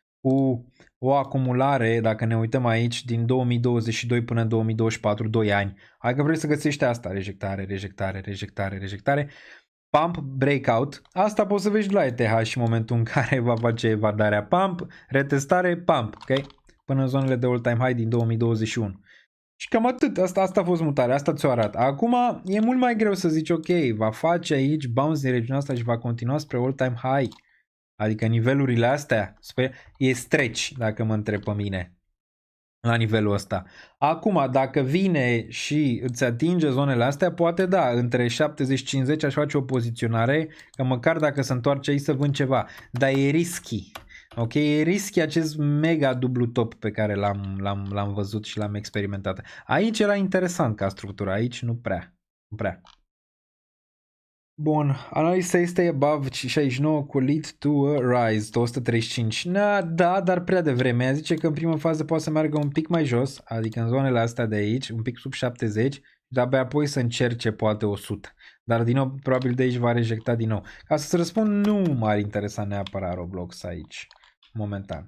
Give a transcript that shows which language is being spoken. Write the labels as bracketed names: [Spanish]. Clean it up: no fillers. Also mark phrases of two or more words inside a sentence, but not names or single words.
[Romanian] cu o acumulare, dacă ne uităm aici, din 2022 până în 2024, 2 ani. Adică vrei să găsești asta, rejectare, rejectare, rejectare, rejectare, [English] pump, breakout, [Romanian] asta poți să vezi la ETH și în momentul în care va face evadarea pump, retestare, pump, ok? Până în zonele de [English] all-time high [Romanian] din 2021. Și cam atât, asta a fost mutarea, asta ți-o arată. Acum e mult mai greu să zici, ok, va face aici bounce din regiunea asta și va continua spre [English] all-time high. [Romanian] Adică nivelurile astea, e stretch, dacă mă întreb pe mine, la nivelul ăsta. Acum, dacă vine și îți atinge zonele astea, poate da, între 70-50 aș face o poziționare, că măcar dacă se întoarce aici să vând ceva. Dar e risky. Ok, e risky acest mega dublu top pe care l-am văzut și l-am experimentat. Aici era interesant ca structură, aici nu prea. Nu prea. Bun, analiza este above 69 cu [English] lead to a rise, [Romanian] 235. Da, dar prea devreme. Zice că în prima fază poate să meargă un pic mai jos, adică în zonele astea de aici, un pic sub 70, dar abia apoi să încerce poate 100. Dar din nou, probabil de aici va rejecta din nou. Ca să-ți răspund, nu m-ar interesa neapărat Roblox aici, momentan.